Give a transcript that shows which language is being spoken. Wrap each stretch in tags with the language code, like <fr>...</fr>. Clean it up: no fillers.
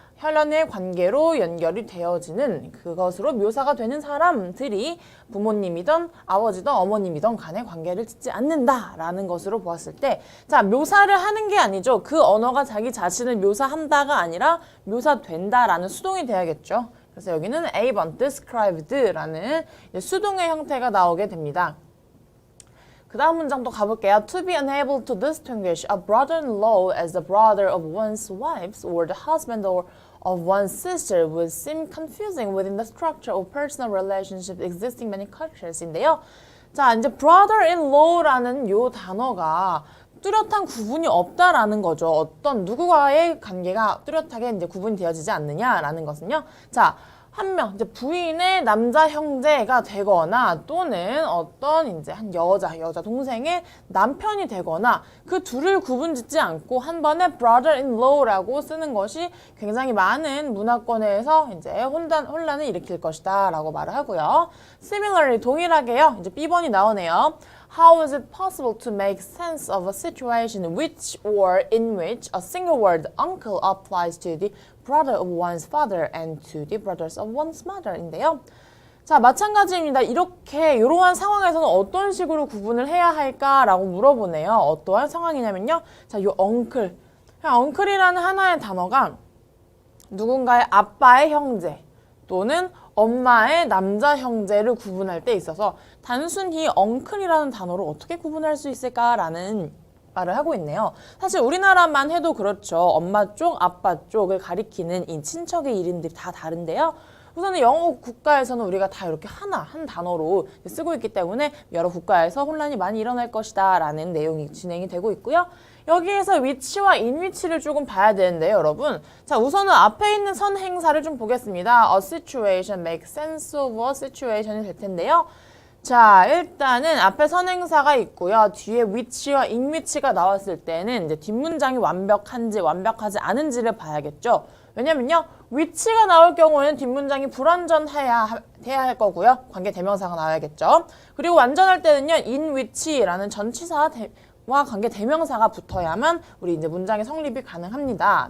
<ko>혈연의 관계로 연결이 되어지는 그것으로 묘사가 되는 사람들이 부모님이든 아버지든 어머님이든 간에 관계를 짓지 않는다라는 것으로 보았을 때, 자, 묘사를 하는 게 아니죠. 그 언어가 자기 자신을 묘사한다가 아니라 묘사된다라는 수동이 돼야겠죠. 그래서 여기는 A번 described라는 수동의 형태가 나오게 됩니다. 그 다음 문장도 가볼게요.</ko> <en>To be unable to distinguish a brother-in-law as the brother of one's wife or the husband or of one's sister would seem confusing within the structure of personal relationships existing in many cultures인데요.</en> <ko>자, 이제 brother-in-law라는 요 단어가 뚜렷한 구분이 없다라는 거죠. 어떤 누구와의 관계가 뚜렷하게 이제 구분이 되어지지 않느냐라는 것은요. 자, 한 명, 이제 부인의 남자 형제가 되거나 또는 어떤 이제 한 여자 동생의 남편이 되거나 그 둘을 구분짓지 않고 한 번에 brother-in-law라고 쓰는 것이 굉장히 많은 문화권에서 이제 혼란을 일으킬 것이다 라고 말을 하고요. Similarly, 동일하게요. 이제 B번이 나오네요.</ko> <en>How is it possible to make sense of a situation which or in which a single word uncle applies to the brother of one's father and to the brothers of one's mother인데요.</en> <ko>자, 마찬가지입니다. 이러한 상황에서는 어떤 식으로 구분을 해야 할까라고 물어보네요. 어떠한 상황이냐면요. 자, 요 uncle. uncle이라는 하나의 단어가 누군가의 아빠의 형제 또는 엄마의 남자 형제를 구분할 때 있어서 단순히 uncle이라는 단어로 어떻게 구분할 수 있을까라는 말을 하고 있네요. 사실 우리나라만 해도 그렇죠. 엄마 쪽, 아빠 쪽을 가리키는 이 친척의 이름들이 다 다른데요. 우선은 영어 국가에서는 우리가 다 이렇게 한 단어로 쓰고 있기 때문에 여러 국가에서 혼란이 많이 일어날 것이다 라는 내용이 진행이 되고 있고요. 여기에서 위치와 인위치를 조금 봐야 되는데요, 여러분. 자, 우선은 앞에 있는 선행사를 좀 보겠습니다.</ko> <en>A situation, make sense of a situation이</en> <ko>될 텐데요. 자, 일단은 앞에 선행사가 있고요. 뒤에 위치와 인위치가 나왔을 때는 이제 뒷문장이 완벽한지 완벽하지 않은지를 봐야겠죠. 왜냐면요, 위치가 나올 경우에는 뒷문장이 불완전해야 할 거고요. 관계 대명사가 나와야겠죠. 그리고 완전할 때는요, in which라는 전치사와 관계 대명사가 붙어야만 우리 이제 문장의 성립이 가능합니다.</ko>